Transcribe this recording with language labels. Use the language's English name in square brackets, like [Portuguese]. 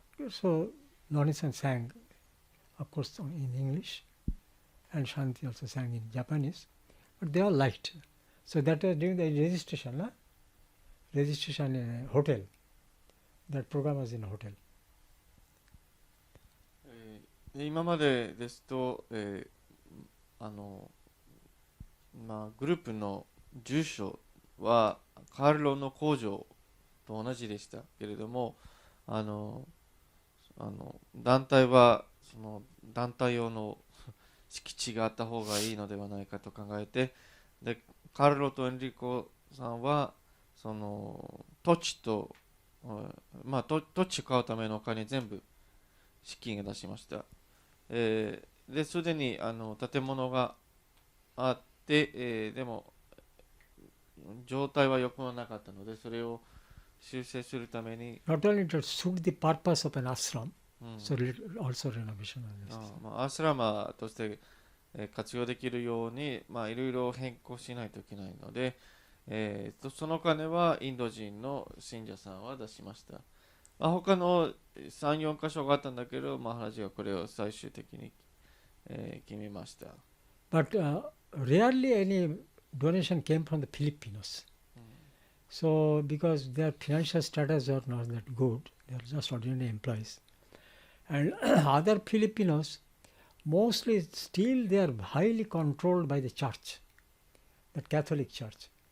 [English] So Lonnie-san sang, of course, in English, and Shanti also sang in Japanese, but they all liked. So that was during the registration, registration in a hotel. That program was in a hotel. [Japanese] 今までですと、グループの住所はカールロの工場と同じでしたけれども、団体はその団体用の敷地があった方がいいのではないかと考えて、でカールロとエンリコさんはその土地と、土地を買うためのお金全部資金が出しました。ですでに建物があって、でも状態は良くなかったので、それを修正するために [English] Not only to suit the purpose of an ashram, so also renovation. [Japanese] アスラマとして活用できるように、いろいろ変更しないといけないので、その金はインド人の信者さんは出しました。他の3、4箇所があったんだけど、マハラジがこれを最終的に、決めました。 [English] But rarely any donation came from the Filipinos. So because their financial status was not that good, they are just ordinary employees. And other Filipinos, mostly still they are highly controlled by the church, the Catholic Church.